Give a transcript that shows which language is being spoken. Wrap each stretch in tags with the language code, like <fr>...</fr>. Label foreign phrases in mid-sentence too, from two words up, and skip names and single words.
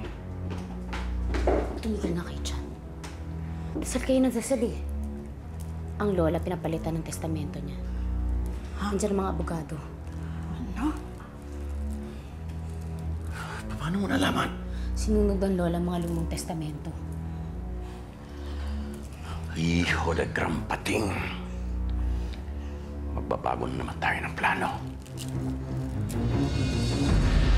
<tl>Tumigil na kayo dyan. Dasal kayo ng dasal eh. Ang lola pinapalitan ng testamento niya. Nandiyan ang mga abogado. Ano? Paano mo nalaman? Sinunod ang lola ang mga lumang testamento.</tl> <es>Hijo de gran pating.</es> <tl>Magbabago na naman tayo ng plano.</tl>